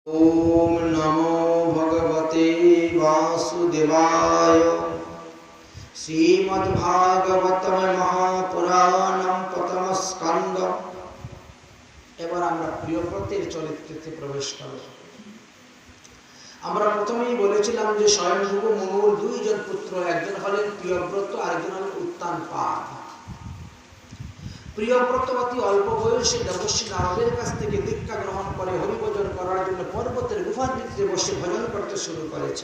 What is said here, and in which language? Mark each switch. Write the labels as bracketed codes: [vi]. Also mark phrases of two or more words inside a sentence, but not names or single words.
[sa] ओम नमो भगवते वासुदेवाय। श्रीमद्भागवतम महापुराणम प्रथम स्कंद। [bn] এবার আমরা প্রিয়ব্রতের চরিত্রে প্রবেশ করব। আমরা প্রথমেই বলেছিলাম যে স্বয়ংভূ মনুর দুইজন পুত্র, একজন হলেন প্রিয়ব্রত, আরেকজন হলেন উত্তানপাদ। প্রিয়ব্রত অতি অল্প বয়সে দেবর্ষি নারদের কাছ থেকে দীক্ষা গ্রহণ করে হরিভজন করার জন্য পর্বতের গুফার ভিতরে বসে ভজন করতে শুরু করেছেন।